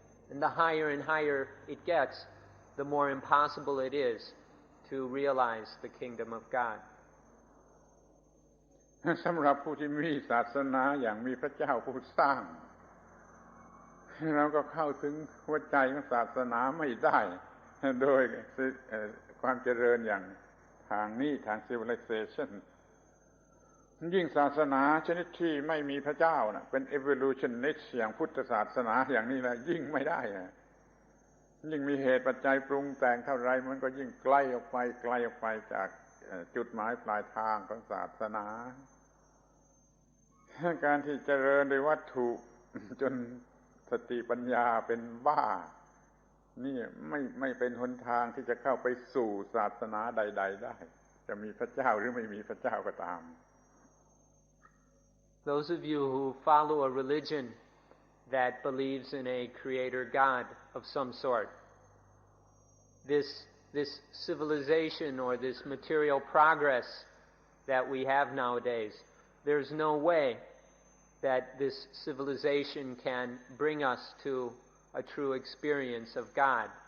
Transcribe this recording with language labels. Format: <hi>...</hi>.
<en>And the higher and higher it gets, the more impossible it is to realize the kingdom of God.</en> <th>สำหรับผู้ที่มีศาสนาอย่างมีพระเจ้าผู้สร้างเราก็เข้าถึงหัวใจของศาสนาไม่ได้โดยความเจริญอย่างทางนี้ทาง civilization ยิ่งศาสนาชนิดที่ไม่มีพระเจ้านะเป็น evolutionist อย่างพุทธศาสนาอย่างนี้แล้วยิ่งไม่ได้ยิ่งมีเหตุปัจจัยปรุงแต่งเท่าไรมันก็ยิ่งไกลออกไปจากจุดหมายปลายทางของศาสนา การที่เจริญโดยวัตถุจนสติปัญญาเป็นบ้านี่ไม่เป็นหนทางที่จะเข้าไปสู่ศาสนาใดๆได้จะมีพระเจ้าหรือไม่มีพระเจ้าก็ตาม</th> <en>Those of you who follow a religion that believes in a creator God of some sort, this civilization or this material progress that we have nowadays, there's no way that this civilization can bring us to a true experience of God.</en>